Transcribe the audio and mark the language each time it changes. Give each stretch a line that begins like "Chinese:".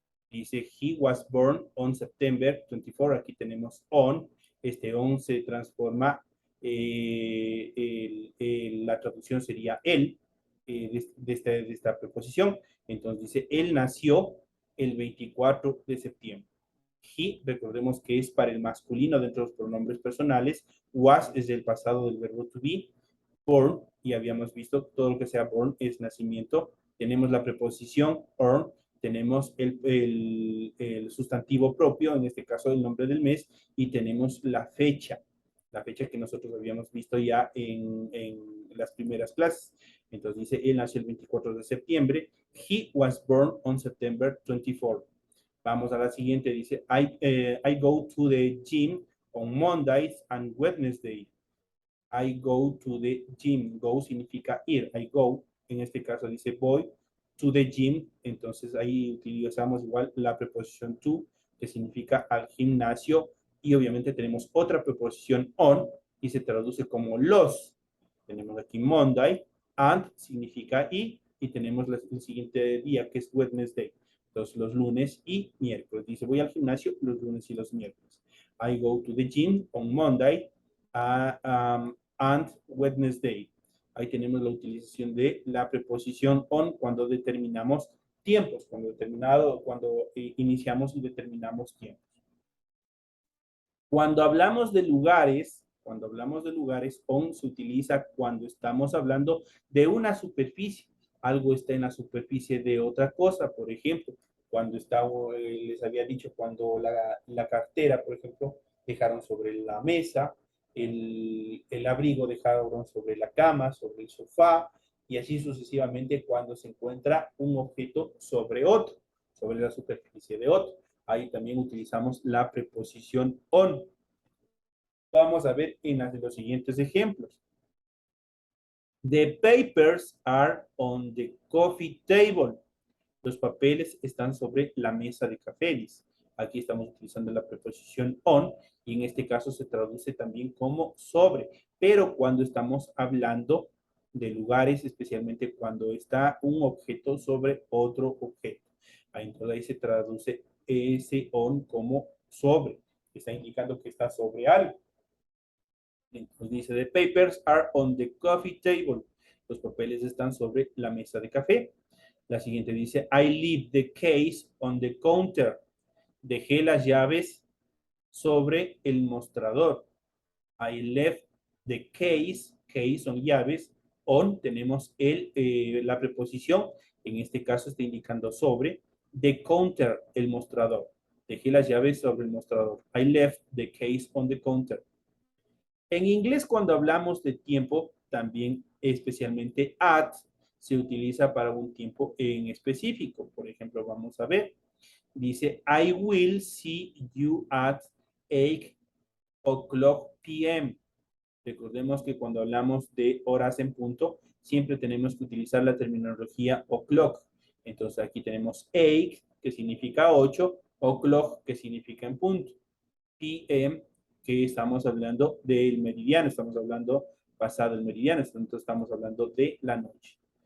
English: Dice, he was born on September 24.
Spanish: Aquí tenemos on. Este on se transforma, la traducción sería él, de esta preposición. Entonces dice, él nació el 24 de septiembre. He, recordemos que es para el masculino dentro de los pronombres personales. Was es del pasado del verbo to be. Born, y habíamos visto todo lo que sea born es nacimiento. Tenemos la preposición on, tenemos el sustantivo propio, en este caso el nombre del mes, y tenemos la fecha que nosotros habíamos visto ya en las primeras clases. Entonces dice, él nació el 24 de septiembre.
English: He was born on September 24.
Spanish: Vamos a la siguiente, dice,
English: I go to the gym on Mondays and Wednesdays. I go to the gym. Go
Spanish: significa ir.
English: I go,
Spanish: en este caso dice voy
English: to the gym.
Spanish: Entonces ahí utilizamos igual la preposición to, que significa al gimnasio. Y obviamente tenemos otra preposición on y se traduce como los. Tenemos aquí Monday, and significa y tenemos el siguiente día que es Wednesday. Entonces los lunes y miércoles. Dice voy al gimnasio los lunes y los miércoles.
English: I go to the gym on Monday and Wednesday.
Spanish: Ahí tenemos la utilización de la preposición on cuando determinamos tiempos, cuando iniciamos y determinamos tiempos. Cuando hablamos de lugares, on se utiliza cuando estamos hablando de una superficie. Algo está en la superficie de otra cosa, por ejemplo, cuando les había dicho, cuando la cartera, por ejemplo, dejaron sobre la mesa, el abrigo dejaron sobre la cama, sobre el sofá, y así sucesivamente cuando se encuentra un objeto sobre otro, sobre la superficie de otro. Ahí también utilizamos la preposición on. Vamos a ver en los siguientes ejemplos.
English: The papers are on the coffee table.
Spanish: Los papeles están sobre la mesa de café. Dice. Aquí estamos utilizando la preposición on y en este caso se traduce también como sobre. Pero cuando estamos hablando de lugares, especialmente cuando está un objeto sobre otro objeto. Entonces ahí se traduce ese on como sobre. Está indicando que está sobre algo. Entonces dice,
English: the papers are on the coffee table.
Spanish: Los papeles están sobre la mesa de café. La siguiente dice,
English: I leave the case on the counter.
Spanish: Dejé las llaves sobre el mostrador.
English: I left the case,
Spanish: case son llaves, on tenemos la preposición, en este caso está indicando sobre,
English: The counter,
Spanish: el mostrador. Dejé las llaves sobre el mostrador.
English: I left the case on the counter.
Spanish: En inglés, cuando hablamos de tiempo, también especialmente at, se utiliza para un tiempo en específico. Por ejemplo, vamos a ver.
English: Dice, I will see you at 8 o'clock p.m.
Spanish: Recordemos que cuando hablamos de horas en punto, siempre tenemos que utilizar la terminología o'clock. Entonces aquí tenemos 8, que significa 8, o'clock, que significa en punto, p.m., que estamos hablando del meridiano, estamos hablando pasado el meridiano, entonces estamos hablando de la noche.